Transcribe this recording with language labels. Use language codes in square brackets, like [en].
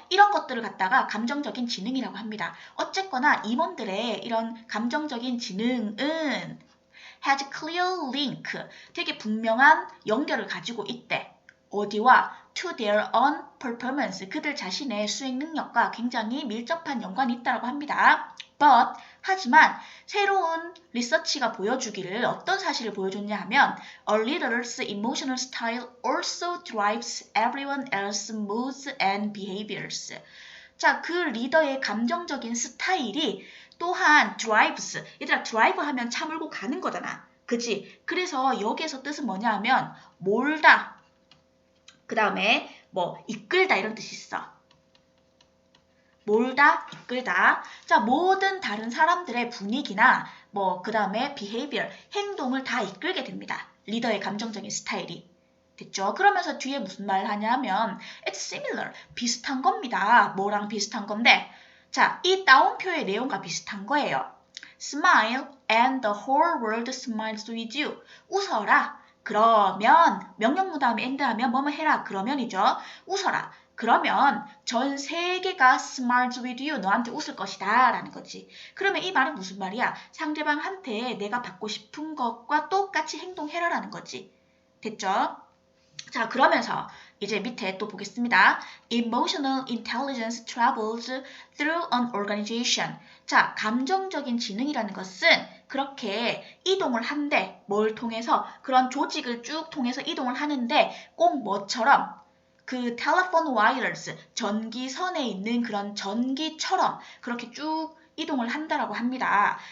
[ko] 이런 것들을 갖다가 감정적인 지능이라고 합니다. 어쨌거나 임원들의 이런 감정적인 지능은 [en] has clear link, [ko] 되게 분명한 연결을 가지고 있대. 어디와? [en] to their own performance, [ko] 그들 자신의 수행 능력과 굉장히 밀접한 연관이 있다고 합니다. [en] But, [ko] 하지만 새로운 리서치가 보여주기를 어떤 사실을 보여줬냐 하면 [en] A leader's emotional style also drives everyone else's moods and behaviors. [ko] 자, 그 리더의 감정적인 스타일이 또한 drives, 얘들아 drive 하면 차 몰고 가는 거잖아. 그치? 그래서 여기에서 뜻은 뭐냐 하면 몰다, 그 다음에 뭐 이끌다 이런 뜻이 있어. 몰다, 이끌다. 자, 모든 다른 사람들의 분위기나 뭐 그 다음에 behavior, 행동을 다 이끌게 됩니다. 리더의 감정적인 스타일이. 됐죠? 그러면서 뒤에 무슨 말 하냐면 [en] it's similar, [ko] 비슷한 겁니다. 뭐랑 비슷한 건데? 자, 이 따옴표의 내용과 비슷한 거예요. [en] Smile and the whole world smiles with you. [ko] 웃어라. 그러면 명령문 다음에 and 하면 뭐뭐 해라. 그러면이죠. 웃어라. 그러면 전 세계가 [en] smiles with you, [ko] 너한테 웃을 것이다 라는 거지. 그러면 이 말은 무슨 말이야? 상대방한테 내가 받고 싶은 것과 똑같이 행동해라 라는 거지. 됐죠? 자, 그러면서 이제 밑에 또 보겠습니다. [en] Emotional intelligence travels through an organization. [ko] 자, 감정적인 지능이라는 것은 그렇게 이동을 한대. 뭘 통해서? 그런 조직을 쭉 통해서 이동을 하는데 꼭 뭐처럼? 그 telephone wires, 전기선에 있는 그런 전기처럼 그렇게 쭉 이동을 한다라고 합니다.